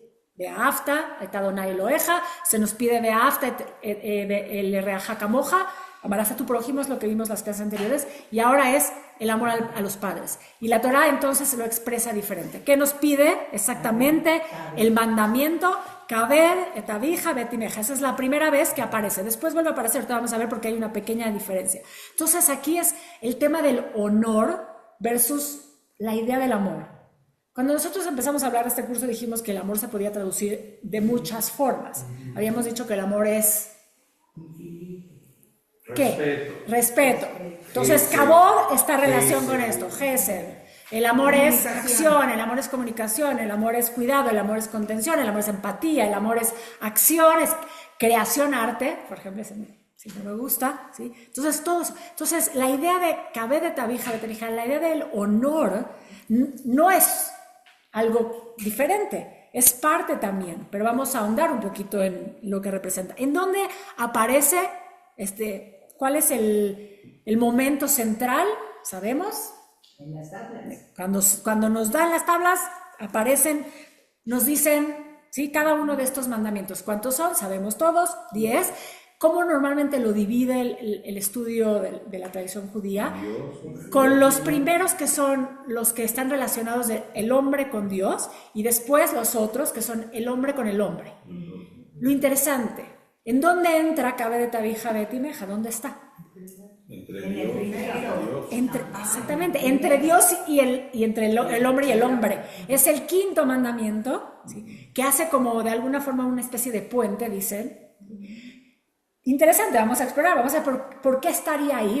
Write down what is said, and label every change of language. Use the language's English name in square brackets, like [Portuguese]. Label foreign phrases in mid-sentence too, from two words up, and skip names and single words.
[Hebrew] ואהבת, את אדני אלהיך, [Spanish] se nos pide [Hebrew] ואהבת, לרעך כמוך, [Spanish] amarás a tu prójimo, es lo que vimos las clases anteriores, y ahora es el amor a los padres. Y la Torah entonces se lo expresa diferente. ¿Qué nos pide exactamente? El mandamiento, [Hebrew] כבד את אביך ואת אמך. [Spanish] Esa es la primera vez que aparece. Después vuelve a aparecer, ahorita vamos a ver porque hay una pequeña diferencia. Entonces aquí es el tema del honor versus la idea del amor. Cuando nosotros empezamos a hablar de este curso dijimos que el amor se podía traducir de muchas formas. Habíamos dicho que el amor es... ¿qué? Respeto. Entonces, Kabod está en relación con esto, Gesed. El amor es acción, el amor es comunicación, el amor es cuidado, el amor es contención, el amor es empatía, el amor es acción, es creación, arte, por ejemplo, siempre me gusta, ¿sí? Entonces, la idea de [Hebrew] כבד את אביך ואת אמך, [Spanish] la idea del honor, no es algo diferente, es parte también, pero vamos a ahondar un poquito en lo que representa. ¿En dónde aparece cuál es el momento central? ¿Sabemos? En las tablas. Cuando nos dan las tablas, aparecen, nos dicen, ¿sí? Cada uno de estos mandamientos. ¿Cuántos son? Sabemos todos, 10. ¿Cómo normalmente lo divide el estudio de la tradición judía? Con los primeros que son los que están relacionados el hombre con Dios y después los otros que son el hombre con el hombre. Lo interesante, ¿en dónde entra [Hebrew] כבד את אביך ואת אמך? [Spanish] ¿Dónde está? Entre Dios y Dios. Exactamente, entre Dios y entre el hombre y el hombre. Es el quinto mandamiento, ¿sí? Que hace como de alguna forma una especie de puente, dicen. Interesante, vamos a explorar, vamos a ver por qué estaría ahí.